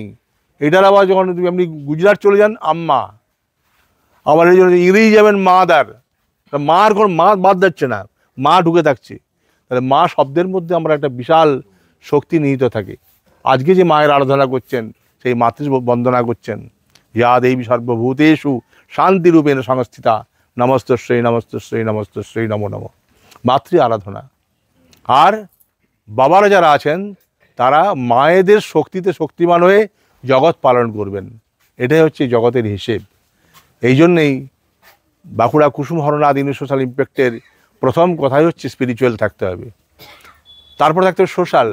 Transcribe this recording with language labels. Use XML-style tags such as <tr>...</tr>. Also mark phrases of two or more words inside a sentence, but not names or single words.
<bn>এটার আবার যখন তুমি আপনি গুজরাট চলে যান আম্মা, আবার এই জন্য ইংরেজি যাবেন মাদার, মার কোনো মা বাদ যাচ্ছে না, মা ঢুকে থাকছে। তাহলে মা শব্দের মধ্যে আমরা একটা বিশাল শক্তি নিহিত থাকে। আজকে যে মায়ের আরাধনা করছেন, সেই মাতৃ বন্দনা করছেন,</bn> <sa>ইয়া দেবী সর্বভূতেষু শান্তিরূপেণ সংস্থিতা নমস্তস্যৈ নমস্তস্যৈ নমস্তস্যৈ নমো নমঃ।</sa> <bn>মাতৃ আরাধনা। আর বাবারা যারা আছেন তারা মায়েদের শক্তিতে শক্তিমান হয়ে জগৎ পালন করবেন। এটাই হচ্ছে জগতের হিসেব। এই জন্যেই বাঁকুড়া কুসুম হরনাথ সোশ্যাল ইম্প্যাক্টের প্রথম কথাই হচ্ছে স্পিরিচুয়াল থাকতে হবে, তারপর থাকতে হবে সোশ্যাল।</bn>